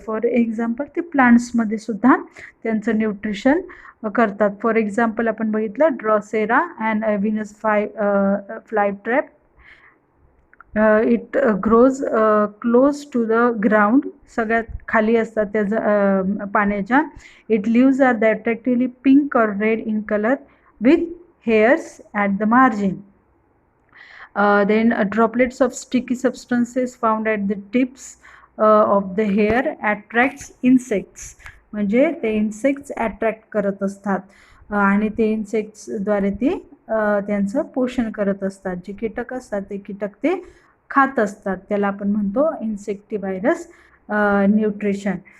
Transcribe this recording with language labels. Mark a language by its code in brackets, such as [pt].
[mr] For example ते प्लांट्समध्ये सुद्धा त्यांचं न्यूट्रिशन करतात. फॉर एक्झाम्पल आपण बघितलं Drosera and Venus fly trap. [en] It grows close to the ground. [mr] सगळ्यात खाली असतात त्या पाण्याच्या. [en] It leaves are the attractively pink और red in colour with hairs at the margin. Then droplets of sticky substances found at the tips of the hair attracts insects. [mr] म्हणजे ते insects attract करत असतात आणि ते इन्सेक्ट्सद्वारे ते त्यांचं पोषण करत असतात. जे कीटक असतात ते कीटक ते खात असतात. त्याला आपण म्हणतो इन्सेक्टिव्हायरस न्यूट्रिशन.